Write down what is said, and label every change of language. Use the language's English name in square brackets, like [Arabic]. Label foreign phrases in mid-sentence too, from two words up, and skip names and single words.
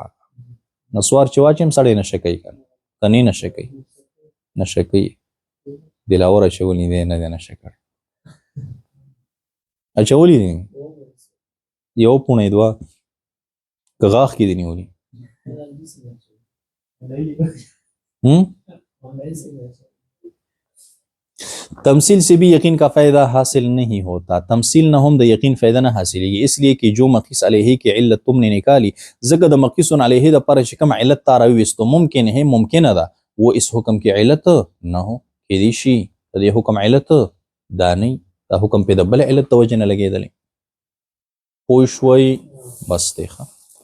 [Pashto] نسوار چې واچیم سړی نشه کوي که نه نشه کوي؟ نشه کوي. دلاور اچولی دی نه دی نشه کړی. اچولی دی یو پوڼه دوه که غاښ کې دی نیولي. [Urdu] تمثیل سے بھی یقین کا فائدہ حاصل نہیں ہوتا. [Pashto] تمثیل نہ هم د یقین فائدہ نه حاصلېږي، [Urdu] اس لیے کہ جو مقیس علیه کې علت تم نے نکالی، [Pashto] ځکه د مقیس علیه د پاره چې کوم علت تا راویستو [Urdu] ممکن ہے [Pashto] ممکنه ده [Urdu] وہ اس حکم کی علت نه هو. [Pashto] کېدی شي د دې حکم علت دا نه دا حکم په د بل علت د وجې نه لګېدلی. پوه شوئ؟ بس دی ښه.